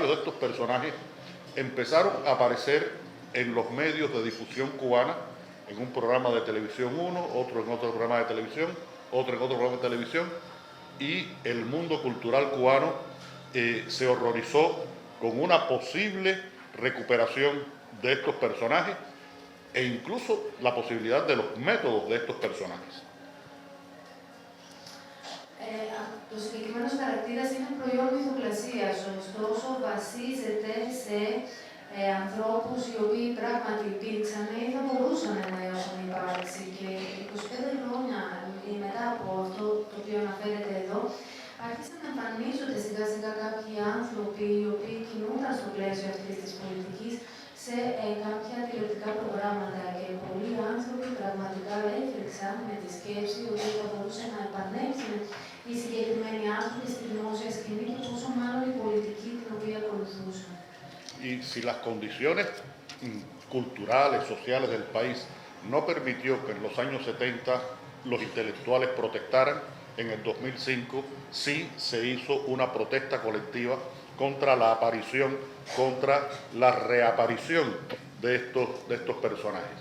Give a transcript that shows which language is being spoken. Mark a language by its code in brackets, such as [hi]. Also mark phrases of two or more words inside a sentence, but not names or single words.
[es] de estos personajes, empezaron a aparecer en los medios de difusión cubana, en un programa de televisión uno, otro en otro programa de televisión, otro en otro programa de televisión, y el mundo cultural cubano se horrorizó con una posible recuperación de estos personajes e incluso la posibilidad de los métodos de estos personajes. [el] Το συγκεκριμένος χαρακτήρας είναι προϊόν μυθοπλασίας, ωστόσο βασίζεται σε ανθρώπους οι οποίοι πράγματι υπήρξαν ή θα μπορούσαν να έχουν υπάρξει και 25 χρόνια μετά από αυτό το οποίο αναφέρεται εδώ, άρχισαν να εμφανίζονται σιγά σιγά κάποιοι άνθρωποι οι οποίοι κινούνταν στο πλαίσιο αυτής της πολιτικής σε κάποια τηλεοπτικά προγράμματα και πολλοί άνθρωποι πραγματικά έφρυξαν με τη σκέψη ότι θα μπορούσε να επανέλθουν οι συγκεκριμένοι άνθρωποι στη δημόσια σκηνή και πόσο μάλλον η πολιτική την οποία ακολουθούσαν. [es] Y si las condiciones culturales, sociales del país no permitió que en los años 70 los intelectuales protestaran, en el 2005 sí se hizo una protesta colectiva contra la aparición, contra la reaparición de estos personajes.